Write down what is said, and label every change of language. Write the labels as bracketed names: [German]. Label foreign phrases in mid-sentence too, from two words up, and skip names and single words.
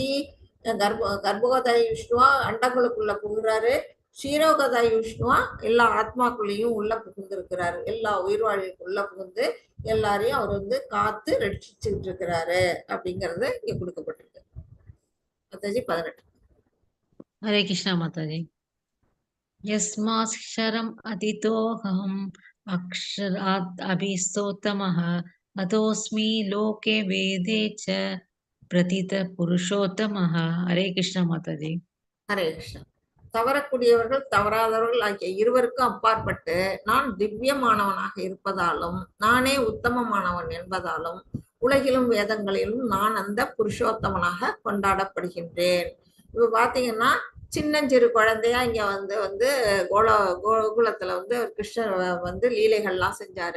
[Tamil] கர்ப்பகதாயி விஷ்ணுவா அண்டங்களுக்குள்ள புகுறாரு, க்ஷீரோகதாயி விஷ்ணுவா எல்லா ஆத்மாக்குள்ளேயும் உள்ள புகுந்திருக்கிறாரு. எல்லா உயிர்வாழிக்குள்ள புகுந்து எல்லாரையும் அவர் வந்து காத்து ரட்சிச்சுட்டு இருக்கிறாரு அப்படிங்கறது இங்க கொடுக்கப்பட்டிருக்கு. மாதாஜி 18. [Hindi] हरे कृष्णा माता जी। [Sanskrit] यस्माक्षरम् अतीतोऽहम् अक्षरात् अभिस्तोतमः अतोऽस्मि लोके वेदे च प्रथित पुरुषोत्तमः। [Hindi] हरे कृष्णा माता जी। [Tamil] ஹரே கிருஷ்ணா. தவறக்கூடியவர்கள் தவறாதவர்கள் ஆகிய இருவருக்கும் அப்பாற்பட்டு நான் திவ்யமானவனாக இருப்பதாலும் நானே உத்தமமானவன் என்பதாலும் உலகிலும் வேதங்களிலும் நான் அந்த புருஷோத்தமனாக கொண்டாடப்படுகின்றேன். இப்ப பாத்தீங்கன்னா சின்னஞ்சிறு குழந்தையா இங்க வந்து கோகுலத்துல வந்து கிருஷ்ணர் வந்து லீலைகள்லாம் செஞ்சாரு.